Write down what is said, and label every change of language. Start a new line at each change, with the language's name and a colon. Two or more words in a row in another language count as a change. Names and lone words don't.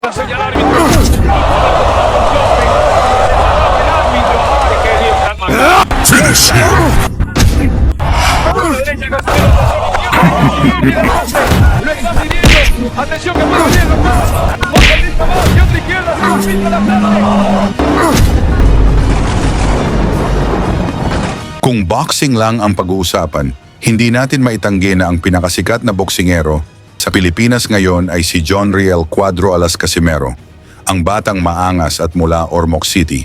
Spanish: A señalar el árbitro. ¡Ay, qué bien!
English: Finish him!
Spanish: Derecha, lo está pidiendo. Atención que puede venir. Otra lista más y otra izquierda. Se pinta la tarde.
Filipino: Kung boxing lang ang pag-uusapan, hindi natin maitanggi na ang pinakasikat na boksingero sa Pilipinas ngayon ay si John Riel Cuadro Alas Casimero, ang batang maangas at mula Ormoc City.